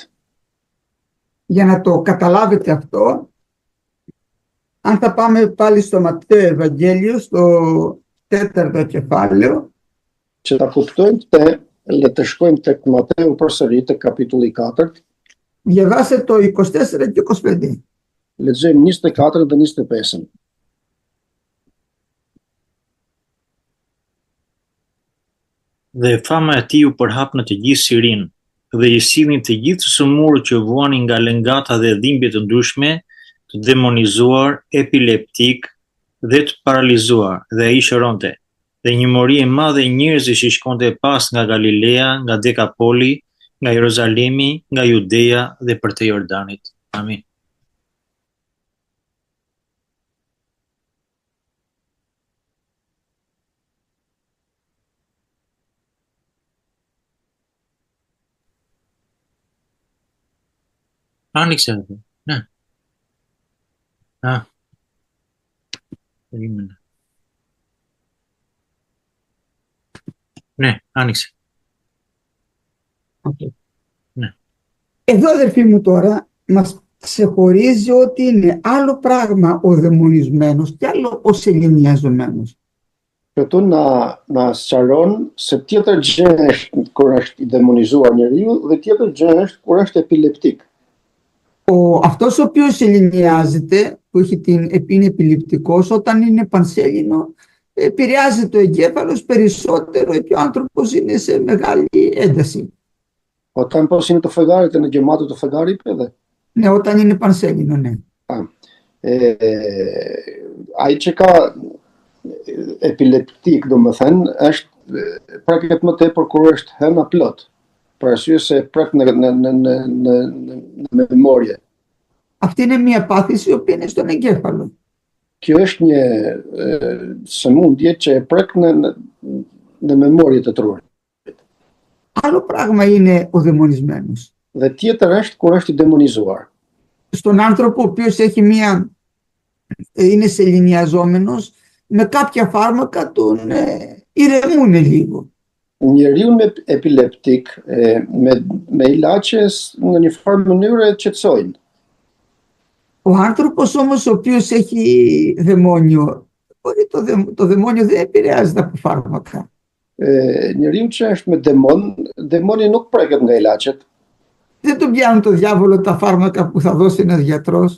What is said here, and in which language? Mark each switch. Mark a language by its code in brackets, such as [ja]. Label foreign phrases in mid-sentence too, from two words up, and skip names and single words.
[el] Για να το καταλάβετε αυτό, αν θα πάμε πάλι στο Ματθαίο Ευαγγέλιο, στο 4ο κεφάλαιο, [sq] Që ta kuptojmë këtë, Le të shkojmë tek Mateu përsëri tek kapitulli 4. [el] Διαβάστε το 24 και 25. [sq] Lexojmë 24 dhe 25. Dhe fama e tij u përhap në të gjithë Sirinë, dhe i sillnin të gjithë të sëmurë që vuanin nga lëngata dhe dhimbje të ndryshme, të demonizuar, epileptik dhe të paralizuar, dhe ai shëronte. Dhe një mori e madhe njerëzish i shkonte pas nga Galilea, nga Dekapoli, nga Jeruzalemi, nga Judeja dhe për te Jordanit. Amin. [el] Άνοιξε αυτό. Ναι. Α. Περίμενα. Ναι, άνοιξε. Okay. Ναι. Εδώ, αδερφοί μου, τώρα μας ξεχωρίζει ότι είναι άλλο πράγμα ο δαιμονισμένος και άλλο ο σεληνιαζομένος. [sq] Këtu na sqaron se tjetër gjë është kur është i demonizuar njeriu dhe tjetër gjë është kur është epileptik. [el] Αυτός ο οποίος σεληνιάζεται, που είναι επιληπτικός, όταν είναι πανσέλινο, επηρεάζει το εγκέφαλος περισσότερο και ο άνθρωπος είναι σε μεγάλη ένταση. Όταν πώς είναι το φεγγάρι, είναι γεμάτο το φεγγάρι, είπε. Ναι, όταν είναι πανσέλινο, ναι. [sq] Ai që ka epileptik, domethënë, është preket më tepër kur është hëna plot. Për arsye se prek në memorje. [el] Αυτή είναι μια πάθηση η οποία είναι στον εγκέφαλο. [sq] Kjo është një sëmundje që e prek në memorje të trurit. [el] Άλλο πράγμα είναι ο δαιμονισμένος. [sq] Dhe tjetër është kur është i demonizuar. [el] Στον άνθρωπο ο οποίος είναι σεληνιαζόμενος, με κάποια φάρμακα τον ηρεμούν λίγο. [sq] Njeriu me epileptik, me ilaçe në një farë mënyrë e qetësojnë. [el] Ο άνθρωπος όμως ο οποίος έχει δαιμόνιο, το δαιμόνιο δεν επηρεάζεται από φάρμακα. [sq] Njeriu që është me demoni nuk preket nga ilaçet. [el] Δεν τον πιάνουν το διάβολο τα φάρμακα που θα δώσει ένας γιατρός.